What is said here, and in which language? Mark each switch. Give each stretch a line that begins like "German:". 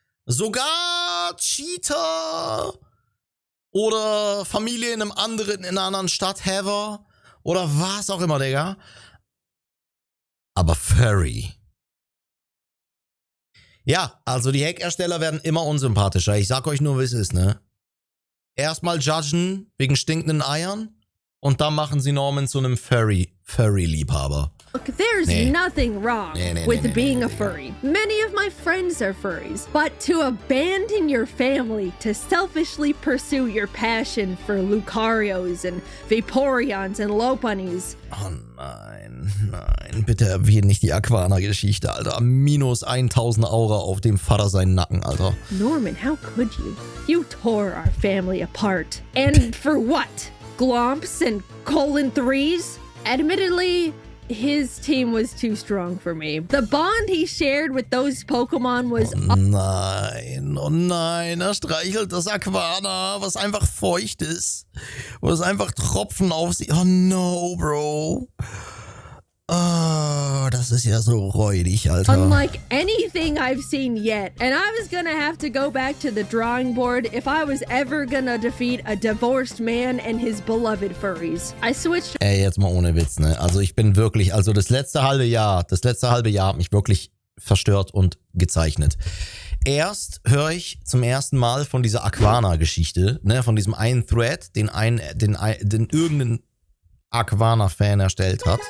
German: Sogar Cheater oder Familie in einer anderen Stadt, Haver oder was auch immer, Digga. Aber Furry. Ja, also die Hackersteller werden immer unsympathischer. Ich sag euch nur, wie es ist, ne? Erstmal judgen wegen stinkenden Eiern und dann machen sie Norman zu einem Furry-Liebhaber.
English: Look, there's nothing wrong with being a furry. Many of my friends are furries. But to abandon your family to selfishly pursue your passion for Lucarios and Vaporeons and Lopunnies.
German: Oh nein, bitte erwähne nicht die Aquana-Geschichte, Alter. Minus 1000 Aura auf dem Vater seinen Nacken, Alter.
English: Norman, how could you? You tore our family apart. And for what? Glomps and colon 3s? Admittedly, his team was too strong for me. The bond he shared with those Pokemon was
German: Nein, oh nein, er streichelt das Aquana, was einfach feucht ist. Was einfach Tropfen auf sie.
English: Oh no, Bro.
German: Oh, das ist ja so räudig, Alter.
English: unlike anything I've seen yet. And I was gonna have to go back to the drawing board if I was ever gonna defeat a divorced man and his beloved furries. I switched.
German: Ey, jetzt mal ohne Witz, ne? Also ich bin wirklich, also das letzte halbe Jahr hat mich wirklich verstört und gezeichnet. Erst höre ich zum ersten Mal von dieser Aquana-Geschichte, ne? Von diesem einen Thread, den irgendein Aquana-Fan erstellt hat.